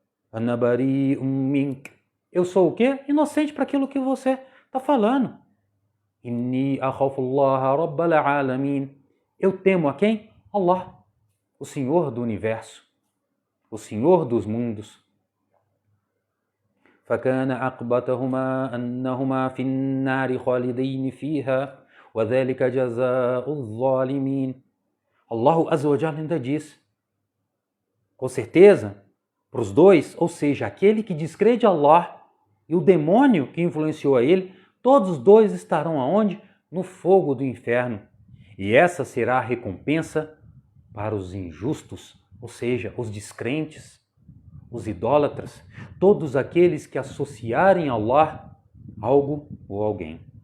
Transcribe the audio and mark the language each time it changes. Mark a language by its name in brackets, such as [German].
[Arabic] Anabari mink. [Portuguese] Eu sou o quê? Inocente para aquilo que você está falando. [Arabic] Inni akhafullaha rabbal alamin. [Portuguese] Eu temo a quem? Allah, o Senhor do universo, o Senhor dos mundos. [Arabic] فكان عقبتهما أنهما في النار خالدين فيها وذلك جزاء الظالمين. [Portuguese] Allah Azza wa Jalla ainda diz, com certeza, para os dois, ou seja, aquele que descrê de Allah e o demônio que influenciou a ele, todos os dois estarão aonde? No fogo do inferno. E essa será a recompensa para os injustos, ou seja, os descrentes, os idólatras, todos aqueles que associarem a Allah algo ou alguém.